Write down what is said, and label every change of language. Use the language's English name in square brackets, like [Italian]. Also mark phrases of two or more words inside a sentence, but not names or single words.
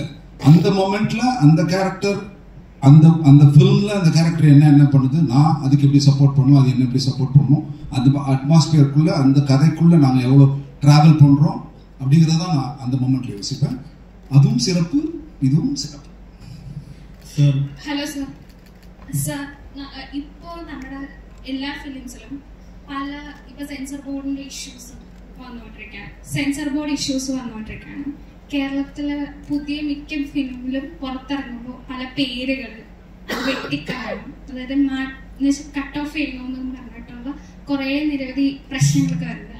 [Tamil] அந்த மொமெண்ட்ல அந்த கேரக்டர், அந்த ஃபிலிம்ல அந்த கேரக்டர் என்ன பண்ணுது, நான் அதுக்கு எப்படி சப்போர்ட் பண்ணுவோம், அது என்ன எப்படி சப்போர்ட் பண்ணுவோம், அந்த அட்மாஸ்பியருக்குள்ள, அந்த கதைக்குள்ள நாங்கள் எவ்வளோ டிராவல் பண்றோம் அப்படிங்கிறதான் நான் அந்த மொமெண்ட்ல யோசிப்பேன். அதுவும் சிறப்பு, இதுவும் சிறப்பு. [Malayalam] ഹലോ സർ, ഇപ്പോൾ നമ്മുടെ എല്ലാ ഫിലിംസിലും പല ഇപ്പൊ സെൻസർ ബോർഡിന്റെ ഇഷ്യൂസ് വന്നുകൊണ്ടിരിക്കുകയാണ്. കേരളത്തിലെ പുതിയ മിക്ക ഫിലിമിലും പുറത്തിറങ്ങുമ്പോൾ പല പേരുകൾ വെട്ടിക്കാണും, അതായത് [English] cut off [Malayalam] ചെയ്യണമെന്നും പറഞ്ഞിട്ടുള്ള കുറെ നിരവധി പ്രശ്നങ്ങളൊക്കെ വരുന്നത്.